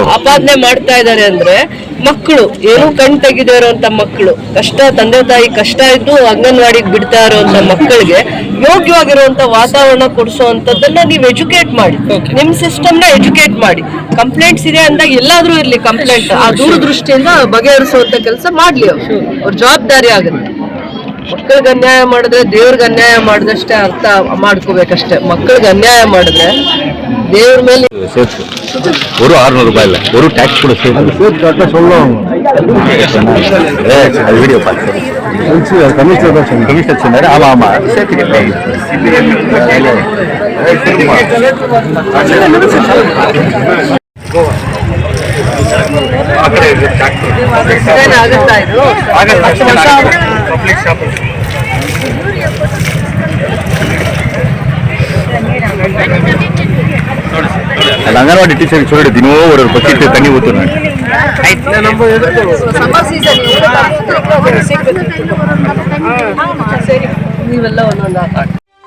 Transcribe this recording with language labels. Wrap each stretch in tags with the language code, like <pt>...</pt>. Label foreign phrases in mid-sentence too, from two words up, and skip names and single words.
<kn>ಆಪಾದನೆ ಮಾಡ್ತಾ ಇದ್ದಾರೆ ಅಂದ್ರೆ ಮಕ್ಕಳು ಏನು ಕಣ್ ತೆಗೆದೇ ಇರುವಂತ ಮಕ್ಕಳು, ಕಷ್ಟ ತಂದೆ ತಾಯಿ ಕಷ್ಟ ಇದ್ದು ಅಂಗನವಾಡಿಗೆ ಬಿಡ್ತಾ ಇರುವಂತ ಮಕ್ಕಳಿಗೆ ಯೋಗ್ಯವಾಗಿರುವಂತ ವಾತಾವರಣ ಕೊಡಿಸುವಂತದ್ದನ್ನ ನೀವು ಎಜುಕೇಟ್ ಮಾಡಿ, ನಿಮ್ ಸಿಸ್ಟಮ್ ನ ಎಜುಕೇಟ್ ಮಾಡಿ. ಕಂಪ್ಲೇಂಟ್ಸ್ ಇದೆ ಅಂದಾಗ ಎಲ್ಲಾದ್ರೂ ಇರ್ಲಿ ಕಂಪ್ಲೇಂಟ್, ಆ ದೂರದೃಷ್ಟಿಯಿಂದ ಬಗೆಹರಿಸುವಂತ ಕೆಲಸ ಮಾಡ್ಲಿ. ಅವ್ರ ಜವಾಬ್ದಾರಿ ಆಗುತ್ತೆ. ಮಕ್ಕಳಿಗೆ ಅನ್ಯಾಯ ಮಾಡಿದ್ರೆ ದೇವ್ರಿಗೆ ಅನ್ಯಾಯ ಮಾಡಿದಷ್ಟೇ ಅರ್ಥ ಮಾಡ್ಕೋಬೇಕಷ್ಟೇ. ಮಕ್ಕಳಿಗೆ ಅನ್ಯಾಯ ಮಾಡಿದ್ರೆ ದೇವ್ರ ಮೇಲೆ</kn> <ta>ஒரு 600 ரூபாய் இல்ல, ஒரு டாக்ஸ் கூட அது வீடியோ பார்த்து கமிஷனர் சொன்னாரு. ஆமா ஆமா</ta> <kn>ಆಗುತ್ತಾ ಇದು ಅಂಗನವಾಡಿ ಟೀಚರ್</kn> <ta>சொல்லிட்டு தினம் ஒரு பக்கெட் தண்ணி ஊத்துறேன்.</ta> <kn>ನೀವೆಲ್ಲ ಒಂದೊಂದು</kn>